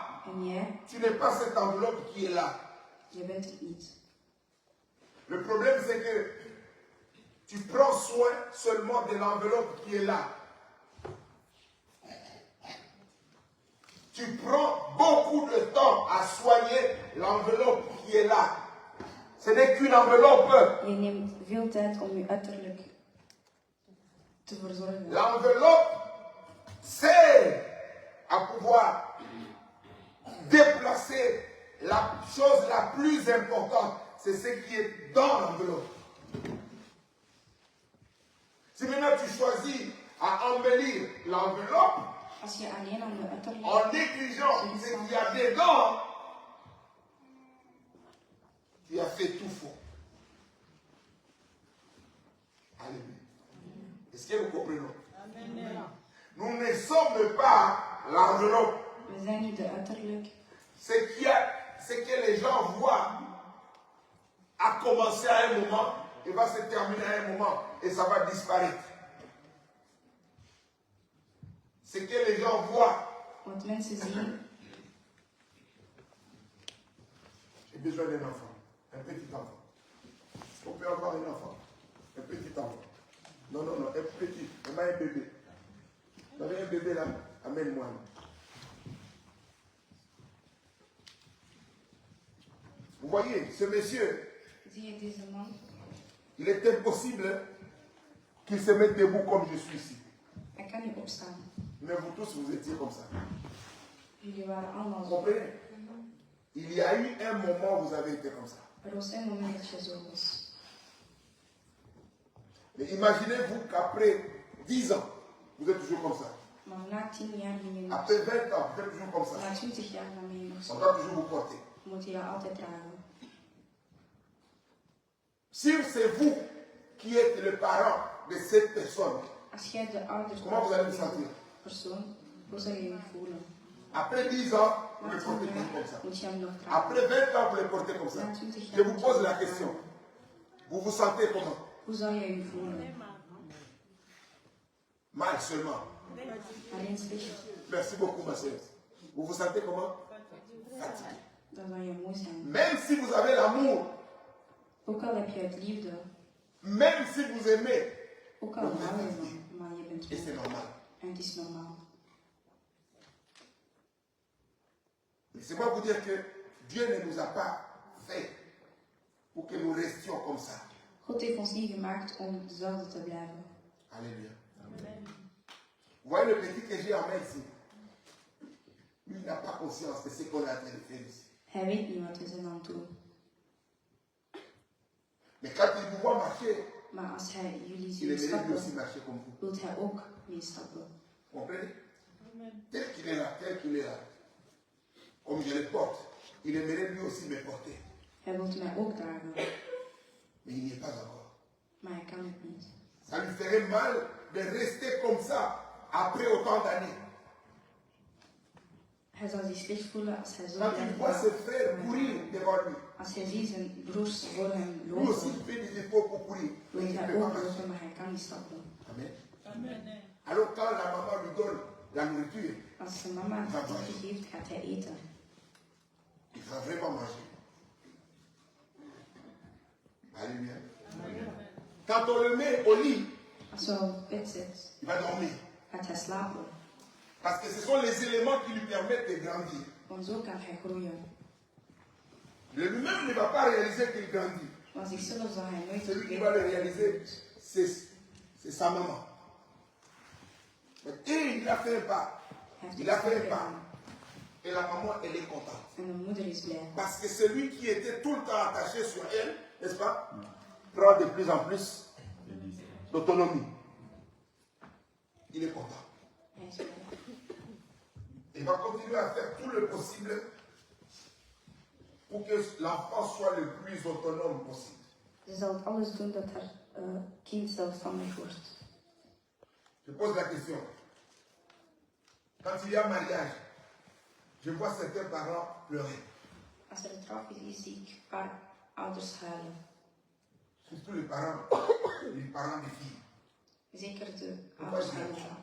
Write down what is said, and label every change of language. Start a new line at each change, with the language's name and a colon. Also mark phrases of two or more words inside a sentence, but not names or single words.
Dutch: En jij,
French: tu n'es pas cette enveloppe qui est là.
Dutch: je bent het niet.
French: Le problème, c'est que tu prends soin seulement de l'enveloppe qui est là. Tu prends beaucoup de temps à soigner l'enveloppe qui est là. Ce n'est qu'une enveloppe.
Dutch: Je neemt veel tijd om je uiterlijk te verzorgen.
French: L'enveloppe sert à pouvoir déplacer la chose la plus importante. C'est ce qui est dans l'enveloppe. Si maintenant tu choisis à embellir l'enveloppe
Dutch: Als je alleen aan de uiterlijk
French: en négligeant ce qu'il y a dedans, tu as fait tout faux. Alléluia. Est-ce que nous comprenons? Nous ne sommes pas l'enveloppe.
Dutch: we zijn niet de uiterlijk.
French: Ce que les gens voient a commencé à un moment et va se terminer à un moment et ça va disparaître. Ce que les gens voient,
Dutch: Wat mensen zien,
French: j'ai besoin d'un enfant, un petit enfant. Est-ce qu'on peut avoir un enfant? Un petit enfant. Non, non, non, un petit, on a un bébé. Vous avez un bébé là? Amène-moi. Vous voyez, ce monsieur,
Dutch: zie je deze man,
French: il est impossible qu'il se mette debout comme je suis ici.
Dutch: hij kan niet opstaan.
French: Mais vous tous, vous étiez comme ça.
Dutch: Jullie waren allemaal
French: Vous
Dutch: zo.
French: comprenez? Il y a eu un moment où vous avez été comme ça.
Dutch: Er was een moment dat je zo was.
French: Mais imaginez-vous qu'après 10 ans, vous êtes toujours comme ça.
Dutch: Maar na 10 jaar ben je nog
French: Après 20 ans, vous êtes toujours comme ça.
Dutch: na 20 jaar dan ben je nog
French: On
Dutch: zo.
French: doit toujours vous porter.
Dutch: moet je dat altijd dragen.
French: Si c'est vous qui êtes le parent de cette personne,
Dutch: Als jij de ouders
French: comment vous allez vous sentir?
Dutch: persoon, hoe zou je je voelen?
French: Après 10 ans, vous
Dutch: Na
French: le portez
Dutch: 20
French: toujours comme ça.
Dutch: jaar moet je hem nog dragen.
French: Après 20 ans, vous le portez comme ça. Je vous pose la question. Vous vous sentez comment?
Dutch: Hoe zou je je voelen?
French: Mal seulement.
Dutch: Alleen slecht.
French: Merci beaucoup, ma soeur. Vous vous sentez comment? Fatigué.
Dutch: Dan zou je moe zijn.
French: Même si vous avez l'amour,
Dutch: Ook al heb je het liefde,
French: même si vous aimez,
Dutch: ook al hou je van, maar je bent
French: et c'est
Dutch: moe.
French: normal.
Dutch: En het is normaal.
French: Laissez-moi vous dire que Dieu ne nous a pas fait pour que nous restions comme ça.
Dutch: God heeft ons niet gemaakt om dezelfde te blijven.
French: Alléluia. Vous voyez le petit que j'ai en main ici? Lui, il n'a pas conscience de ce qu'on est en train de faire ici.
Dutch: Hij weet niet wat we zijn aan het doen.
French: Mais quand il vous voit marcher,
Dutch: Maar als hij jullie
French: il
Dutch: ziet
French: aimerait lui
Dutch: stappen,
French: aussi marcher comme vous.
Dutch: wilt hij ook meestappen.
French: Vous comprenez? Tel qu'il est là, tel qu'il est là. Comme je le porte, il aimerait lui aussi me porter.
Dutch: Hij wilt mij ook dragen,
French: Mais il n'y est pas encore.
Dutch: maar hij kan het niet.
French: Ça lui ferait mal de rester comme ça après autant d'années.
Dutch: Hij zal zich slecht voelen als hij zo
French: Quand il
Dutch: blijft
French: voit ses
Dutch: gaan.
French: frères courir devant lui,
Dutch: Als hij ziet zijn broers voor hem
French: lui aussi il
Dutch: lopen,
French: fait des efforts pour courir. Mais
Dutch: wil
French: il ne
Dutch: hij
French: peut pas
Dutch: ook
French: marcher.
Dutch: lopen, maar hij kan niet stappen.
French: Amen. Alors quand la maman lui donne la nourriture,
Dutch: Als zijn mama het eten geeft, gaat hij eten.
French: il va vraiment manger. Alléluia. Quand on le met au lit,
Dutch: Als we hem op bed zetten,
French: il va dormir.
Dutch: gaat hij slapen.
French: Parce que ce sont les éléments qui lui permettent de grandir.
Dutch: Want zo kan hij groeien.
French: Lui-même ne va pas réaliser qu'il grandit.
Dutch: Van zichzelf zal hij nooit
French: Celui qui va le réaliser, c'est sa maman. Et il a fait un pas.
Dutch: Hij heeft
French: Il a
Dutch: het
French: fait un
Dutch: goed
French: pas.
Dutch: gedaan.
French: Et la maman, elle est contente.
Dutch: En de moeder is blij.
French: Parce que celui qui était tout le temps attaché sur elle, n'est-ce pas, prend de plus en plus d'autonomie. Il est content.
Dutch: Hij is blij.
French: Il va continuer à faire tout le possible pour que l'enfant soit le plus autonome possible.
Dutch: Ze zal het alles doen dat haar kind zelfstandig wordt.
French: Je pose la question. Quand il y a mariage, je vois certains parents pleurer.
Dutch: Als er een trouw is, zie ik een paar ouders huilen.
French: Surtout les parents des filles.
Dutch: Zeker de ouders huilen dan.